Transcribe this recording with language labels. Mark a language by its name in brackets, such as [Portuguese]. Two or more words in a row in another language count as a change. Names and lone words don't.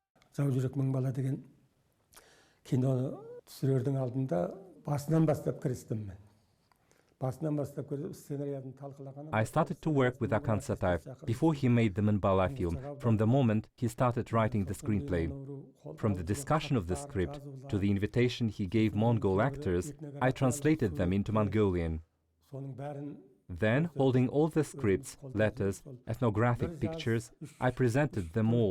[Kazakh] Жау жүрек мың бала деген кино түсірердің алдында басынан бастап кірістім мен. Басынан бастап сценарийін талқылаған. [English] I started to work with Zardykhan Kinayatuly before he made the Mongala film, from the moment he started writing the screenplay. From the discussion of the script to the invitation he gave Mongol actors, I translated them into Mongolian. Then, holding all the scripts, letters, ethnographic pictures, I presented them all.